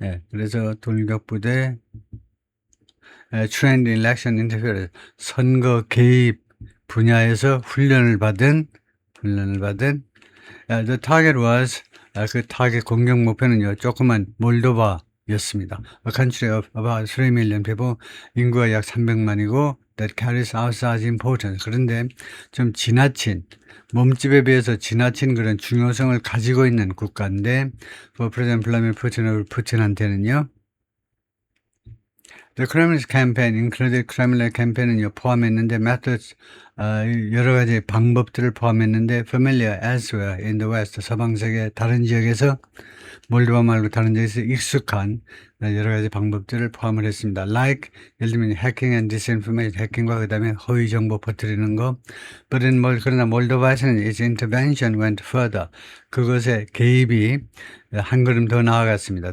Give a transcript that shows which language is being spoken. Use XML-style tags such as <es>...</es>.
<ko>그래서 돌격부대,</ko> <en>trained in election interference,</en> <ko>선거 개입 분야에서 훈련을 받은,</ko> <en>the target was,</en> <ko>그 타겟 공격 목표는요, 조그만 몰도바였습니다.</ko> <en>A country of about 3 million people,</en> <ko>인구가 약 300만이고,</ko> <en>that carries outsized importance.</en> <ko>그런데 좀 지나친, 몸집에 비해서 지나친 그런 중요성을 가지고 있는 국가인데,</ko> <en>for President Vladimir Putin</en> <ko>한테는요,</ko> <en>The Kremlin's campaign included</en> <ko>Kremlin 캠페인은요 포함했는데 methods 여러 가지 방법들을 포함했는데</ko> <en>familiar elsewhere in the West</en> <ko>서방 세계 다른 지역에서 몰도바 말고 다른 지역에서 익숙한 여러 가지 방법들을 포함을 했습니다. Like 예를 들면 해킹</ko> <en>and disinformation</en> <ko>해킹과 그다음에 허위 정보 퍼뜨리는 거.</ko> <en>But in</en> <ko>그러나 몰도바에서는</ko> <en>its intervention went further.</en> <ko>그것의 개입이 한 걸음 더 나아갔습니다.</ko>